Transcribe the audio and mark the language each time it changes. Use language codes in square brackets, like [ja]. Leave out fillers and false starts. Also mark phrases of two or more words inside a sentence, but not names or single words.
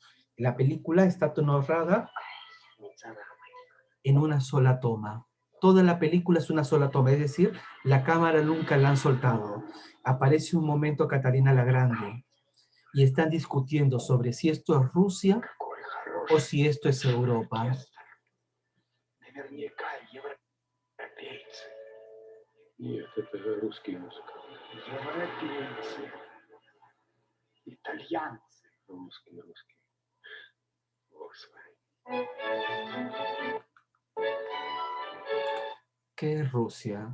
[es] La película está narrada en una sola toma. Toda la película es una sola toma, es decir, la cámara nunca la han soltado. Aparece un momento Catalina la Grande y están discutiendo sobre si esto es Rusia o si esto es Europa. [ru] Нет, это русский музыка. Европейцы, итальянцы. Русский. Господи. [es] ¿Qué es Rusia?